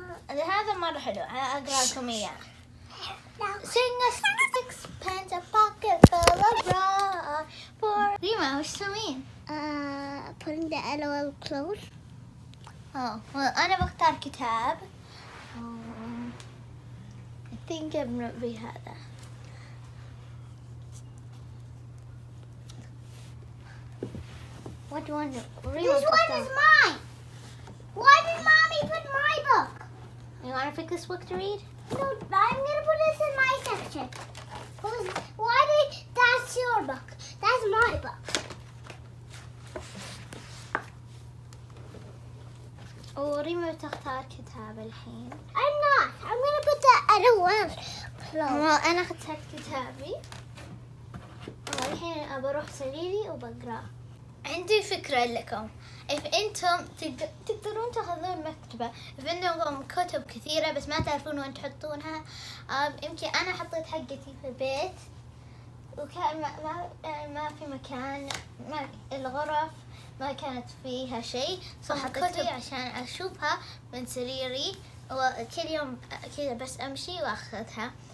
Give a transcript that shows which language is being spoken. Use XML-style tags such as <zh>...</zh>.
<ar>هذا مرة حلو، أقرأ لكم إياه.</ar> <en>Sing a sixpence, a pocket full of rock for Rima,</en> <ar>وش تسوين؟</ar> <en>Putting the LOL clothes.</en> <ar>أنا بختار كتاب.</ar> <en>I think</en> <ar>بهذا.</ar> <en>What do you want to? This one is mine. Why did mommy put my book? You want to pick this book to read? No, I'm gonna put this in my section. Why did that's your book? That's my book.</en> <ar>وريما تختار كتاب الحين.</ar> <en>I'm not. I'm gonna put the LOL clothes.</en> <ar>أنا اخترت كتابي. والحين بروح سريري وبقرأ. عندي فكرة لكم. إذا أنتم تقدرون تاخذون مكتبة، إذا عندكم كتب كثيرة بس ما تعرفون وين تحطونها، يمكن أنا حطيت حقتي في البيت وكان ما في مكان، الغرف ما كانت فيها شيء، فحطيتها عشان أشوفها من سريري، وكل يوم كذا بس أمشي وأخذها.</ar>